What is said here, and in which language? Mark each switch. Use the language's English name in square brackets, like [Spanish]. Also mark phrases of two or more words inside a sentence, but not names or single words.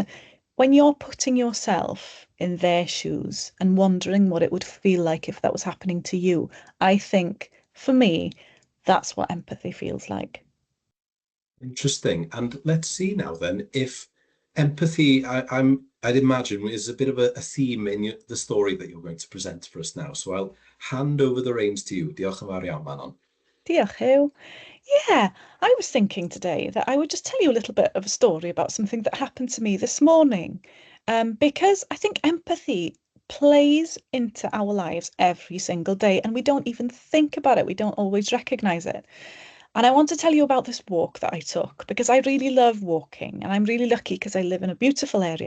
[English] When you're putting yourself in their shoes and wondering what it would feel like if that was happening to you, I think for me, that's what empathy feels like. Interesting. And let's see now then if empathy, I'd imagine, is a bit of a theme in the story that you're going to present for us now. So I'll hand over the reins to you. [Welsh] Diolch yn fawr iawn, Manon. Diolch, Hugh. [English] Yeah, I was thinking today that I would just tell you a little bit of a story about something that happened to me this morning. Because I think empathy plays into our lives every single day and we don't even think about it. We don't always recognize it. And I want to tell you about this walk that I took because I really love walking and I'm really lucky because I live in a beautiful area.